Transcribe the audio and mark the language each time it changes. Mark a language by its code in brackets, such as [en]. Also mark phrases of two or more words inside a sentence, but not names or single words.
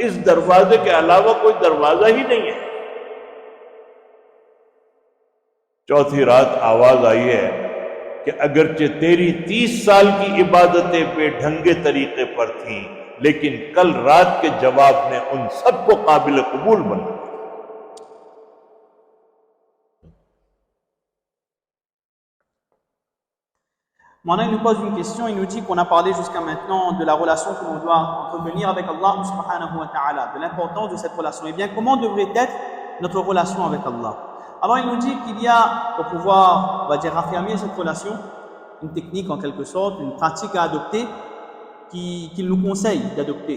[hi] इस दरवाजे के अलावा कोई दरवाजा ही नहीं है। चौथी रात आवाज आई है कि अगरचे तेरी 30 साल की इबादतें बेढंगे तरीके पर थीं, लेकिन कल रात के जवाब ने उन सबको काबिल कबूल बना। [fr] Maintenant, il nous pose une question, il nous dit qu'on a parlé jusqu'à maintenant de la relation que l'on doit entretenir avec [ar] الله سبحانه وتعالى, [fr] de l'importance de cette relation. Eh bien, comment devrait être notre relation avec Allah? Alors, il nous dit qu'il y a, pour pouvoir, on va dire, affirmer cette relation, une technique en quelque sorte, une pratique à adopter, qu'il nous conseille d'adopter.